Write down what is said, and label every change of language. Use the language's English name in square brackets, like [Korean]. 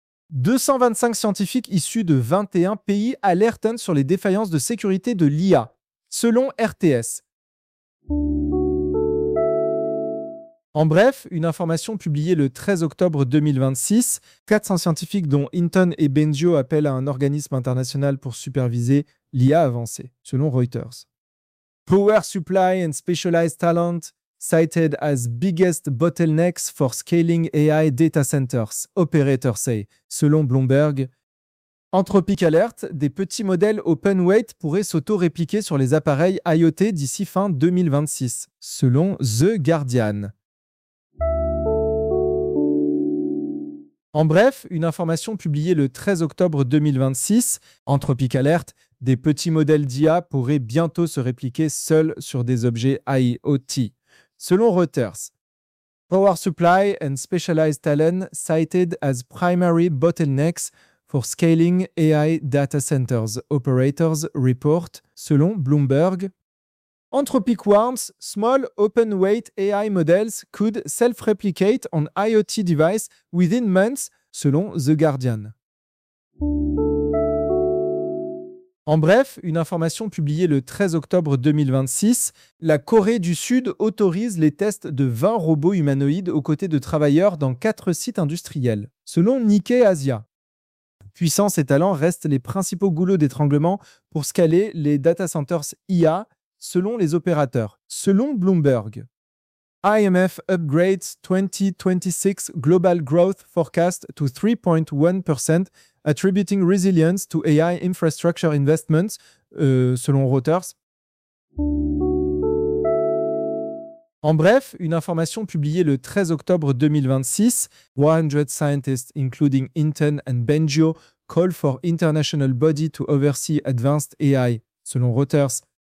[French] 225 scientifiques issus de 21 pays alertent sur les défaillances de sécurité de l'IA, selon RTS. En bref, une information publiée le 13 octobre 2026, 400 scientifiques dont Hinton et Bengio appellent à un organisme international pour superviser l'IA avancée, selon Reuters. [English] Power supply and specialized talent cited as biggest bottlenecks for scaling AI data centers, operators say, [French] selon Bloomberg. Anthropic Alert, des petits modèles open weight pourraient s'auto-répliquer sur les appareils IoT d'ici fin 2026, selon The Guardian. En bref, une information publiée le 13 octobre 2026, Anthropic Alert, des petits modèles d'IA pourraient bientôt se répliquer seuls sur des objets IoT, selon Reuters. [English] Power supply and specialized talent cited as primary bottlenecks for scaling AI data centers, operators report, [French] selon Bloomberg. [English] Anthropic warns small open-weight AI models could self-replicate on IoT devices within months, [French] selon The Guardian. En bref, une information publiée le 13 octobre 2026, la Corée du Sud autorise les tests de 20 robots humanoïdes aux côtés de travailleurs dans 4 sites industriels, selon Nikkei Asia. Puissance et talent restent les principaux goulots d'étranglement pour scaler les data centers IA, selon les opérateurs, selon Bloomberg. [English] IMF upgrades 2026 global growth forecast to 3.1%, attributing resilience to AI infrastructure investments, [French] selon Reuters. En bref, une information publiée le 13 octobre 2026, [English] 100 scientists, including Hinton and Bengio, call for international body to oversee advanced AI, [French] selon Reuters.